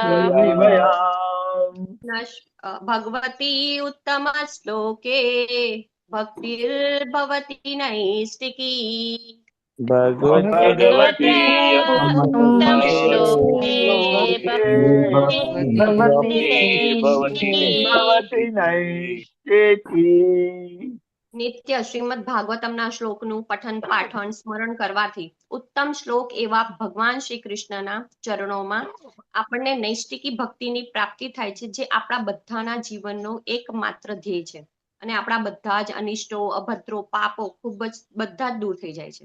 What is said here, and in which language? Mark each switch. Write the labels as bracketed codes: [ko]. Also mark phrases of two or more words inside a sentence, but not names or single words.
[sa] भगवती उत्तम श्लोके भक्तिर्भवति नैष्टिकी। भगवती उत्तम श्लोके भक्तिर्भवति नैष्टिकी। [gu] નિત્ય શ્રીમદ ભાગવતમના શ્લોકનું પઠન પાઠન સ્મરણ કરવાથી ઉત્તમ શ્લોક એવા ભગવાન શ્રી કૃષ્ણના ચરણોમાં આપણને નૈષ્ટિકી ભક્તિની પ્રાપ્તિ થાય છે, જે આપણા બધાના જીવનનો એકમાત્ર ધ્યેય છે. અને આપણા બધા જ અનિષ્ટો, અભદ્રો, પાપો ખૂબ જ બધા જ દૂર થઈ જાય છે.